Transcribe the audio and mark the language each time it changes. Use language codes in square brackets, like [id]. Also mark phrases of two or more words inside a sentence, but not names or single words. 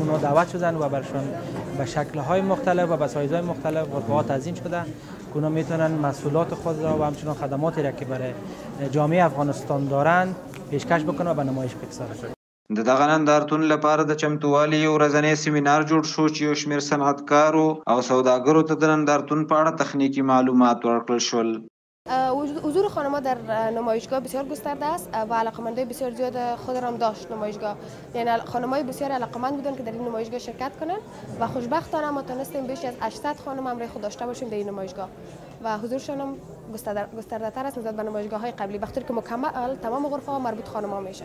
[fa] اونا دعوت شدن و برشون به شکل‌های مختلف و به سایزهای مختلف غرفه‌ها تنظیم شده که اونا میتونن محصولات خود را و همچنان خدماتی را که برای جامعه افغانستان دارند پیشکش بکنن و به نمایش بگذارن. [ps] د دغه نندارتون لپاره د چمتووالي یو ورځنی سیمینار جوړ شو چې یو شمېر صنعتکارو او سوداګرو ته د نندارتون په اړه تخنیکي معلومات ورکړل شول. [fa] حضور خانم‌ها در نمایشگاه بسیار گسترده است و علاقمندای بسیار زیاد خود را هم داشت نمایشگاه. یعنی خانم‌های بسیار علاقمند بودن که در این نمایشگاه شرکت کنند و خوشبختانه ما تونستیم بیش از 800 خانم همراه خود داشته باشیم در این نمایشگاه و حضورشان هم گسترده‌تر است نسبت به نمایشگاه‌های قبلی، بخاطر که مکمل تمام غرفه‌ها مربوط خانم‌ها میشه.